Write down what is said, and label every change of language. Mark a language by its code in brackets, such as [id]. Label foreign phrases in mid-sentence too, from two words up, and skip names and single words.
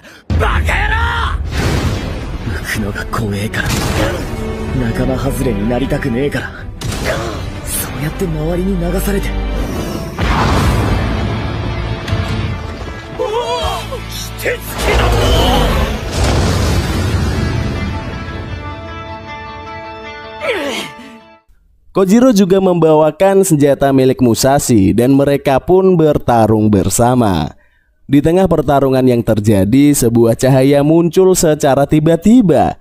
[ja] バカ野郎！浮くのが怖えから。仲間外れになりたくねえから。そうやって周りに流されて。おお！きてつけだぞ！ [id] Kojiro juga membawakan senjata milik Musashi dan mereka pun bertarung bersama. Di tengah pertarungan yang terjadi, sebuah cahaya muncul secara tiba-tiba.